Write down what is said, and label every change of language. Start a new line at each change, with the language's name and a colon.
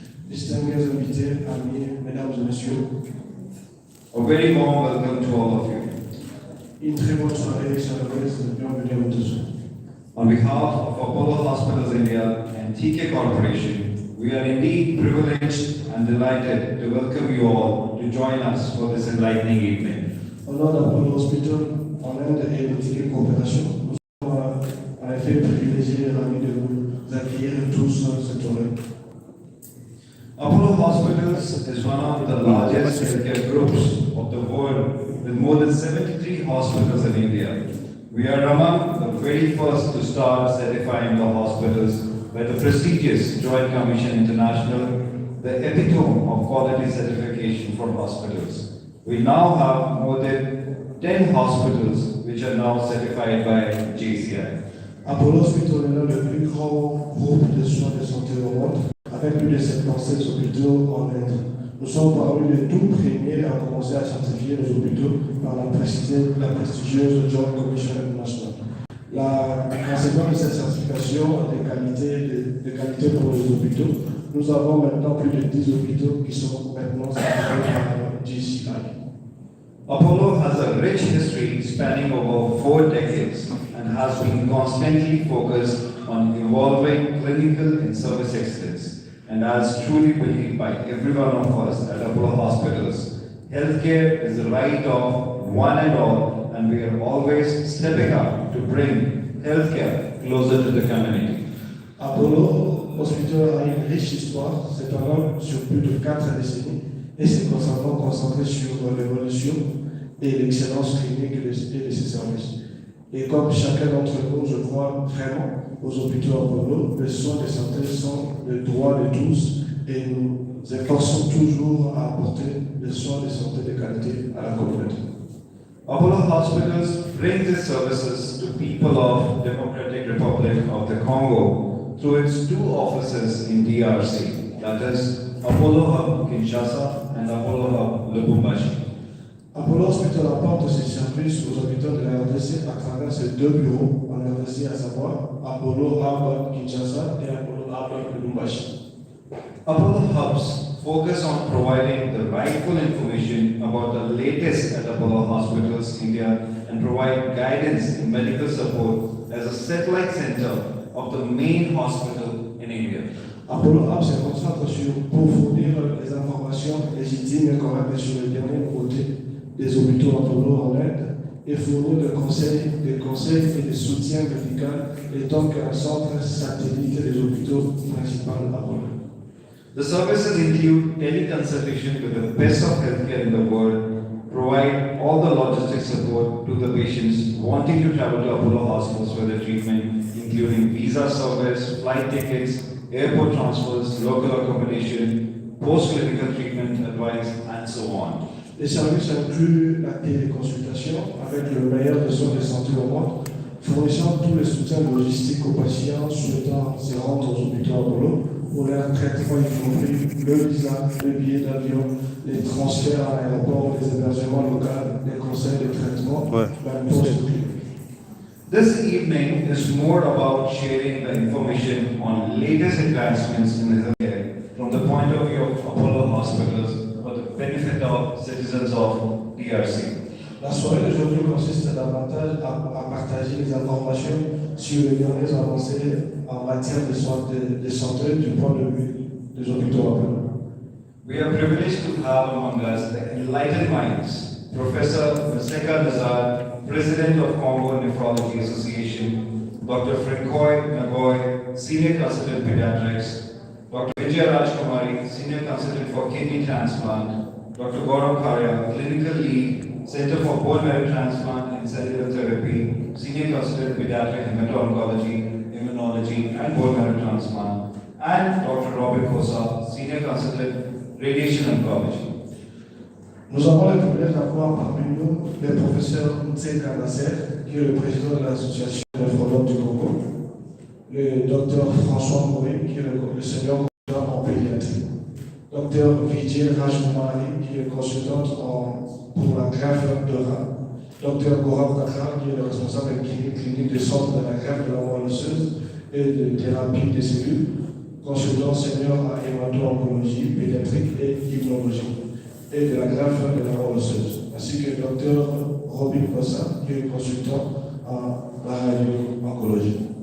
French: Distingués invités, amis, mesdames et messieurs,
English: A very warm welcome to all of you.
French: une très bonne soirée chaleureuse, bienvenue à vous tous.
English: On behalf of Apollo Hospitals India and TK Corporation, we are indeed privileged and delighted to welcome you all to join us for this enlightening evening.
French: Au nom d'Apollo Hospital en Inde et de TK Coopération, nous sommes en effet privilégiés et ravis de vous accueillir tous cette soirée.
English: Apollo Hospitals is one of the largest healthcare groups of the world with more than 73 hospitals in India. We are among the very first to start certifying the hospitals by the prestigious Joint Commission International, the epitome of quality certification for hospitals. We now have more than 10 hospitals which are now certified by JCI.
French: Apollo Hospital est l'un des plus grands groupes de soins de santé au monde, avec plus de 76 hôpitaux en Inde. Nous sommes parmi les tout premiers à commencer à certifier les hôpitaux par la prestigieuse Joint Commission International. La conséquence de cette certification de qualité pour les hôpitaux, nous avons maintenant plus de 10 hôpitaux qui sont maintenant certifiés par JCI.
English: Apollo has a rich history spanning over 4 decades and has been constantly focused on evolving clinical and service excellence. And as truly believed by every one of us at Apollo Hospitals, healthcare is the right of one and all, and we are always stepping up to bring healthcare closer to the community.
French: Apollo Hospital a une riche histoire, c'est un homme sur plus de 4 décennies et s'est constamment concentré sur l'évolution et l'excellence clinique et de ses services. Et comme chacun d'entre nous, je crois vraiment aux hôpitaux Apollo, les soins de santé sont le droit de tous et nous efforçons toujours à apporter des soins de santé de qualité à la communauté.
English: Apollo Hospitals brings its services to people of Democratic Republic of the Congo through its 2 offices in DRC, that is Apollo Hub Kinshasa and Apollo Hub Lubumbashi.
French: Apollo Hospital apporte ses services aux habitants de la RDC à travers ses 2 bureaux en RDC, à savoir Apollo Hub Kinshasa et Apollo Hub Lubumbashi.
English: Apollo Hubs focus on providing the rightful information about the latest at Apollo Hospitals India and provide guidance and medical support as a satellite center of the main hospital in India.
French: Apollo Hub se concentre pour fournir les informations légitimes et correctes sur les dernières nouveautés des hôpitaux Apollo en Inde et fournir des conseils et des soutiens médicaux et donc un centre satellite des hôpitaux principaux Apollo.
English: The services include teleconsultation with the best of healthcare in the world, provide all the logistic support to the patients wanting to travel to Apollo hospitals for their treatment, including visa service, flight tickets, airport transfers, local accommodation, post-clinical treatment advice, and so on.
French: Les services incluent la téléconsultation avec le meilleur des soins de santé au monde, fournissant tous les soutiens logistiques aux patients souhaitant se rendre aux hôpitaux Apollo pour leur traitement, y compris le visa, les billets d'avion, les transferts à l'aéroport, les hébergements locaux, les conseils de traitement, la post-clinique.
English: This evening is more about sharing the information on latest advancements in healthcare from the point of view of Apollo hospitals for the benefit of citizens of DRC.
French: La soirée d'aujourd'hui consiste davantage à partager les informations sur les dernières avancées en matière de santé du point de vue des hôpitaux Apollo.
English: We are privileged to have among us the enlightened minds, Professor Maseka Nazar, President of Congo Nephrology Association, Dr. Francois Nagoy, Senior Consultant Pediatrics, Dr. Vijay Rajkumari, Senior Consultant for Kidney Transplant, Dr. Gaurav Karya, Clinical Lead, Center for Bone Marrow Transplant and Cellular Therapy, Senior Consultant Pediatric Hemato-Oncology, Immunology and Bone Marrow Transplant, and Dr. Robert Kosa, Senior Consultant radiation oncology.
French: Nous avons le privilège d'avoir parmi nous le professeur Hote, qui est le président de l'association néphrologue du Congo, le docteur François Mouré, qui est le senior consultant en pédiatrie, docteur Vijay Rajkumari, qui est consultante pour la greffe de rein, docteur Gaurav Kakra, qui est le responsable clinique du centre de la greffe de la moelle osseuse et de thérapie des cellules, consultant senior à hémato-oncologie, pédiatrique et immunologie, et de la greffe de la moelle osseuse, ainsi que le docteur Robin Kossa, qui est consultant en radio-oncologie.